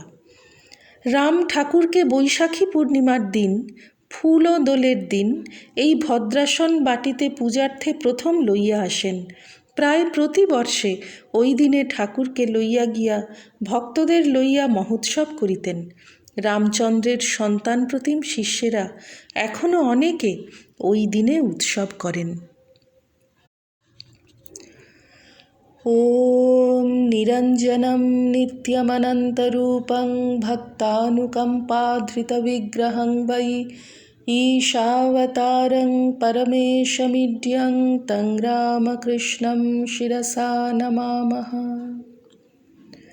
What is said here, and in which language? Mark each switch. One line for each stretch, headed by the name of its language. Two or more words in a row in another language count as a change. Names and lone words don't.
Bangla: রাম ঠাকুরকে বৈশাখী পূর্ণিমার দিন, ফুল ও দোলের দিন, এই ভদ্রাসন বাটিতে পূজার্থে প্রথম লইয়া আসেন। প্রায় প্রতি বর্ষে ওই দিনে ঠাকুরকে লইয়া গিয়া ভক্তদের লইয়া মহোৎসব করিতেন। রামচন্দ্রের সন্তান প্রতিম শিষ্যেরা এখনও অনেকে ওই দিনে উৎসব করেন।
Sanskrit: ॐ निरञ्जनं नित्यमनन्तरूपं भक्तानुकम्पाधृतविग्रहं वै ईशावतारं परमेशमीड्यं तं रामकृष्णं शिरसा नमामः।